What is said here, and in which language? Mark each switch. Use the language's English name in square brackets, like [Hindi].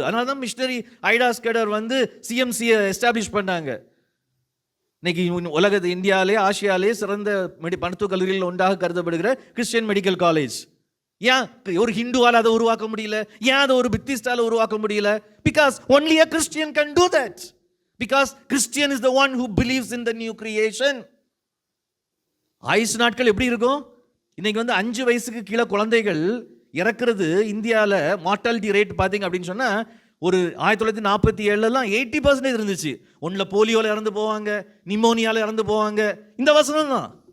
[Tamil] அதனால தான் மிஷனரி ஐடாஸ் கேடர் சிஎம்சியை எஸ்டாப்ளிஷ் பண்ணாங்க. இன்னைக்கு உலகத்து இந்தியாவிலே ஆசியாவிலே சிறந்த மருத்துவக் கல்லூரியில் ஒன்றாக கருதப்படுகிற கிறிஸ்டியன் மெடிக்கல் காலேஜ். ஏன் ஒரு ஹிந்துவால் அதை உருவாக்க முடியல? ஏன் அதை ஒரு புத்திஸ்டால உருவாக்க முடியல? [English] Because only a Christian can do that. Because Christian is the one who believes in the new creation. [Tamil] ஆயுசு நாட்கள் எப்படி இருக்கும்? இன்னைக்கு 5 வயசுக்கு கீழே குழந்தைகள் இறக்குறது இந்தியாவில் மார்டாலிட்டி ரேட் பார்த்தீங்க அப்படின்னு சொன்னா, ஒரு 1947லாம் 80% இருந்துச்சு. ஒன்றில் போலியோவில் இறந்து போவாங்க, நிமோனியாவில் இறந்து போவாங்க. இந்த வசனம் தான்.